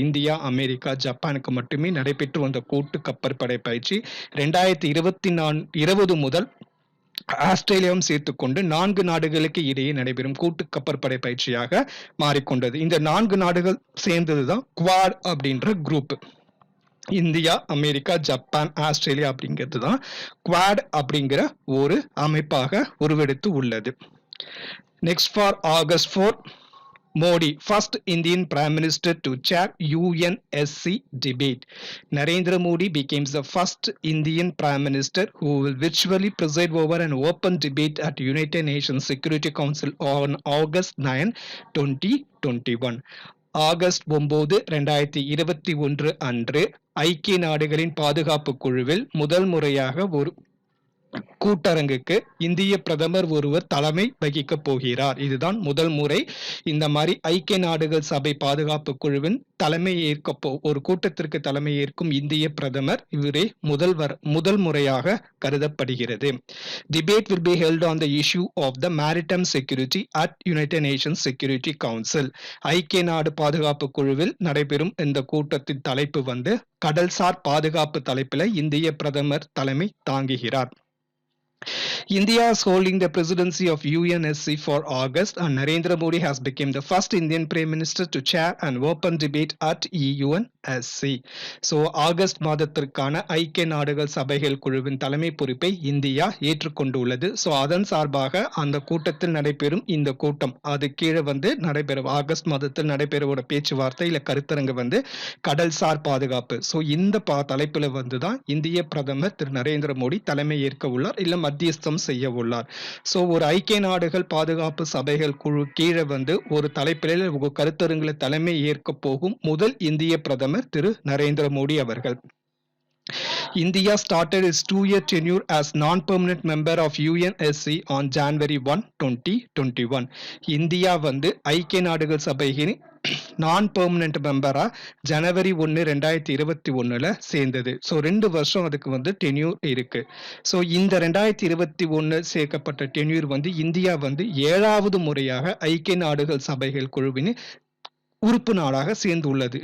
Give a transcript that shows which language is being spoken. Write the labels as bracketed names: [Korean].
[Tamil] India, America, ஜப்பானுக்கு மட்டுமே நடைபெற்று வந்த கூட்டு கப்பற்படை பயிற்சி 2020 முதல் ஆஸ்திரேலியாவும் சேர்த்துக்கொண்டு 4 நாடுகளுக்கு இடையே நடைபெறும் கூட்டு கப்பற்படை பயிற்சியாக மாறிக்கொண்டது. இந்த 4 நாடுகள் சேர்ந்ததுதான் குவாட் அப்படின்ற group. India, America, Japan, Australia அப்படிங்கிறது தான் குவாட் அப்படிங்கிற ஒரு அமைப்பாக உருவெடுத்து உள்ளது. [English] Next for August 4, Modi, first Indian Prime Minister to chair UNSC debate. Narendra Modi becomes the first Indian Prime Minister who will virtually preside over an open debate at United Nations Security Council on August 9, 2021. [Tamil] August 9, 2021 அன்று ஐக்கிய நாடுகளின் பாதுகாப்பு குழுவில் முதல் முறையாக ஒரு கூட்டரங்குக்கு இந்திய பிரதமர் ஒருவர் தலைமை வகிக்க போகிறார். இதுதான் முதல் முறை இந்த மாதிரி ஐக்கிய நாடுகள் சபை பாதுகாப்பு குழுவின் தலைமை ஏற்க ஒரு கூட்டத்திற்கு தலைமை ஏற்கும் இந்திய பிரதமர் இவரே முதல் முறையாக கருதப்படுகிறது. [English] Debate will be held on the issue of the maritime security at United Nations Security Council. [Tamil] ஐக்கிய நாடு பாதுகாப்பு குழுவில் நடைபெறும் இந்த கூட்டத்தின் தலைப்பு வந்து கடல்சார் பாதுகாப்பு தலைப்பில் இந்திய பிரதமர் தலைமை தாங்குகிறார். [English] India is holding the presidency of UNSC for August, and Narendra Modi has become the first Indian Prime Minister to chair an open debate at UNSC. [Tamil] So August மாதத்திற்கான ஐக்கிய நாடுகள் சபைகள் குழுவின் தலைமை பொறுப்பை இந்தியா ஏற்றுக்கொண்டுள்ளது. ஸோ அதன் சார்பாக அந்த கூட்டத்தில் நடைபெறும் இந்த கூட்டம் அது கீழே வந்து நடைபெறும் ஆகஸ்ட் மாதத்தில் நடைபெறுவோட பேச்சுவார்த்தை இல்லை கருத்தரங்கு வந்து கடல்சார் பாதுகாப்பு. ஸோ இந்த தலைப்பில் வந்து தான் இந்திய பிரதமர் திரு நரேந்திர மோடி தலைமை ஏற்க உள்ளார், இல்லை மத்தியஸ்தம் செய்ய உள்ளார். ஸோ ஒரு ஐக்கிய நாடுகள் பாதுகாப்பு சபைகள் குழு கீழே வந்து ஒரு தலைப்பில் கருத்தரங்குல தலைமை ஏற்க போகும் முதல் இந்திய பிரதமர் திரு நரேந்திர மோடி அவர்கள். [English] India started its 2-year tenure as non-permanent member of UNSC on January 1, 2021. [Tamil] India வந்து ஐக்கிய நாடுகள் சபையின் நான் பெர்மனன்ட் மெம்பரா ஜனவரி 1, 2021 சேர்ந்தது. ஸோ 2 வருஷம் அதுக்கு வந்து டென்யூர் இருக்கு. ஸோ இந்த 2021 சேர்க்கப்பட்ட டென்யூர் வந்து இந்தியா வந்து 7வது முறையாக ஐக்கிய நாடுகள் சபைகள் குழுவின் உறுப்பு நாடாக சேர்ந்துள்ளது.